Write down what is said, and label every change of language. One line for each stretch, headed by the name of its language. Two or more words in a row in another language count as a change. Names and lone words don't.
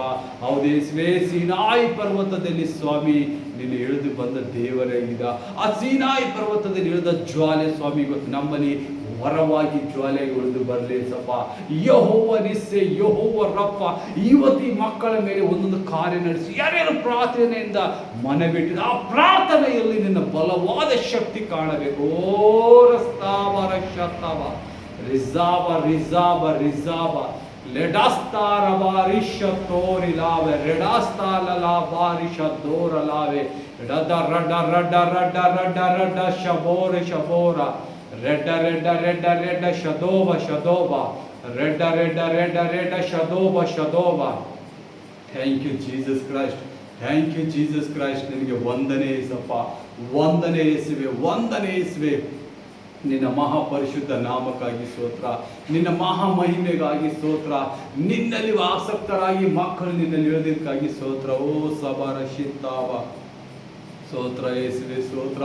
Kannada: ಹೌದೇಸುವೆ, ಸೀನಾಯಿ ಪರ್ವತದಲ್ಲಿ ಸ್ವಾಮಿ ನಿನ್ನ ಇಳಿದು ಬಂದ ದೇವರಾಗಿದ್ದ ಆ ಸೀನಾಯಿ ಪರ್ವತದಲ್ಲಿ ಇಳಿದ ಜ್ವಾಲೆ ಸ್ವಾಮಿ ಇವತ್ತು ನಮ್ಮಲ್ಲಿ ವರವಾಗಿ ಜ್ವಾಲೆಗೆ ಉಳಿದು ಬರಲಿ ಸಪ್ಪ. ಯೆಹೋವ ನಿಸ್ಸೆ, ಯೆಹೋವ ರಫ ಇವತ್ತು ಈ ಮಕ್ಕಳ ಮೇಲೆ ಒಂದೊಂದು ಕಾರ್ಯ ನಡೆಸಿ ಯಾರ್ಯಾರು ಪ್ರಾರ್ಥನೆಯಿಂದ ಮನಬಿಟ್ಟಿದ ಆ ಪ್ರಾರ್ಥನೆಯಲ್ಲಿ ನಿನ್ನ ಬಲವಾದ ಶಕ್ತಿ ಕಾಣಬೇಕು. ಓ ರಸ್ತಾವ ರಕ್ಷತಾವ ರಿಜಾಬ ರಿಜಾಬ ರಿಜಾಬ ಲೆಡಾಸ್ತಾರ ಬಾರಿಷ ತೋರಿಲಾವೆ ರೆಡಾಸ್ತಾಲ ಬಾರಿಷ ತೋರಲಾವೆ ರಡ ರಡ ರಡ ರಡ ರಡ ರಡ ಶಬೋರ ಶಬೋರ ರೆಡ್ಡ ರೆಡ್ಡ ರೆಡ್ಡ ರೆಡ್ಡ ಶದೋಬ ಶದೋಬ ರೆಡ್ಡ ರೆಡ್ಡ ರೆಡ್ಡ ರೆಡ್ಡ ಶದೋಬ ಶದೋಬ.
English: Thank you Jesus Christ, thank you Jesus Christ.
Kannada: ನಿನಗೆ ವಂದನೆ ಏಸಪ್ಪ, ವಂದನೆ ಯೇಸುವೆ, ವಂದನೆ ಯೇಸುವೆ. ನಿನ್ನ ಮಹಾಪರಿಶುದ್ಧ ನಾಮಕ್ಕಾಗಿ ಸ್ತೋತ್ರ, ನಿನ್ನ ಮಹಾಮಹಿಮೆಗಾಗಿ ಸ್ತೋತ್ರ. ನಿನ್ನಲ್ಲಿ ಆಸಕ್ತರಾಗಿ ಮಕ್ಕಳು ನಿನ್ನಲ್ಲಿ ಇಳಿದಕ್ಕಾಗಿ ಸ್ತೋತ್ರ. ಓ ಸಬಾರ ಶಿತ್ತಾವ ಸ್ತೋತ್ರ ಯೇಸುವೆ, ಸ್ತೋತ್ರ.